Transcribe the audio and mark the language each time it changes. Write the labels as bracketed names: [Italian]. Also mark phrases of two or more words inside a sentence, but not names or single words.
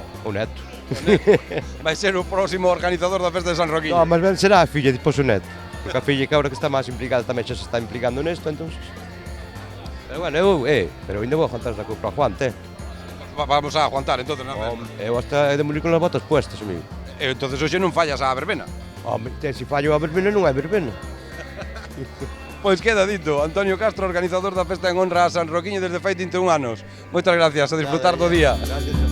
[Galician] O neto. Vai ser o próximo organizador da festa de San Roquiño. No, mas ben será a filla, depois o neto. Porque a filla que agora que está máis implicada tamén xa se está implicando nesto, entón... Pero bueno, pero ainda vou a aguantar esta coupa a Juante. Vamos a aguantar, entonces, na festa. Eu hasta he de morir con as botas puestas, amigo. Entonces hoxe non fallas a verbena. Home, se fallo a verbena non é verbena. Pois queda dito, Antonio Castro, organizador da festa en honra a San Roquiño desde fai 31 anos. Moitas gracias, a disfrutar do día. Gracias.